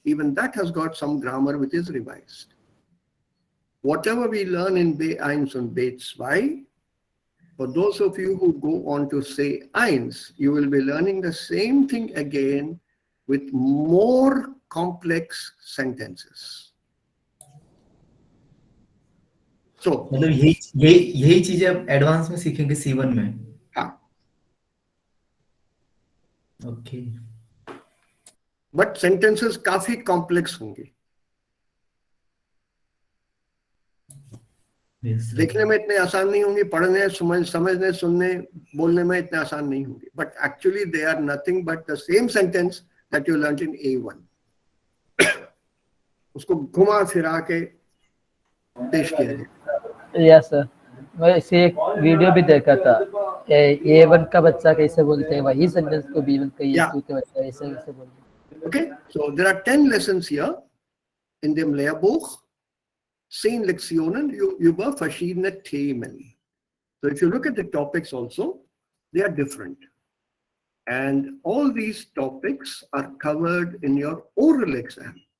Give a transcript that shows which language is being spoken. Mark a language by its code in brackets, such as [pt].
[en] Even that has got some grammar which is revised. Whatever we learn in B1 and B2, for those of you who go on to say eins, you will be learning the same thing again with more complex sentences. So, [hi] मतलब यही चीजें अब advance में सीखेंगे C1 में. हाँ. [en] Okay. But sentences काफी complex होंगे. Yes, sir. [hi] देखने में इतने आसान नहीं होंगे, पढ़ने, समझने, सुनने, बोलने में इतने आसान नहीं होंगे. [en] But actually they are nothing but the same sentence that you learnt in A1. [hi] उसको घुमा फिरा के पेश किया गया. यस सर, मैं इसे एक वीडियो भी देखा था. A1 का बच्चा कैसे बोलते हैं वही सेंटेंस को B1 का [en] Yeah. [hi] A2 का बच्चा ऐसे कैसे बोलते हैं. [en] Okay, so there are 10 lessons here [de] in dem Lehrbuch. 10 Lektionen über verschiedene Themen. [en] So if you look at the topics also, they are different. And all these topics are covered in your oral exam.